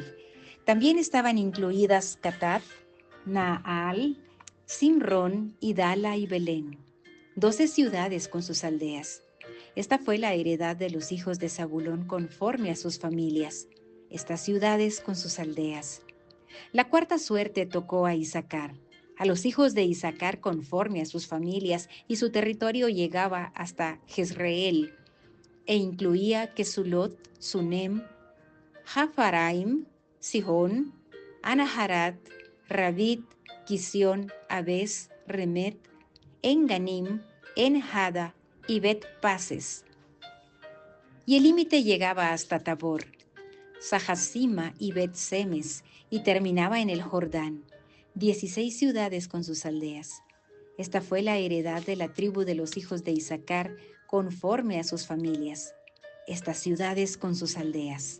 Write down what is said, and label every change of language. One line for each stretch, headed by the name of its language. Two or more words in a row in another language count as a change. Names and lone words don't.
Spanish: También estaban incluidas Catat, Naal, Simrón, Idala y Belén, 12 ciudades con sus aldeas. Esta fue la heredad de los hijos de Zabulón conforme a sus familias, estas ciudades con sus aldeas. La cuarta suerte tocó a Isaacar, a los hijos de Isaacar conforme a sus familias, y su territorio llegaba hasta Jezreel, e incluía Kesulot, Sunem, Hafaraim, Sihón, Anaharat, Rabit, Kisión, Abes, Remet, Enganim, Enhada y Bet Pases. Y el límite llegaba hasta Tabor, Sahasima y Bet Semes, y terminaba en el Jordán, 16 ciudades con sus aldeas. Esta fue la heredad de la tribu de los hijos de Isaacar conforme a sus familias, estas ciudades con sus aldeas.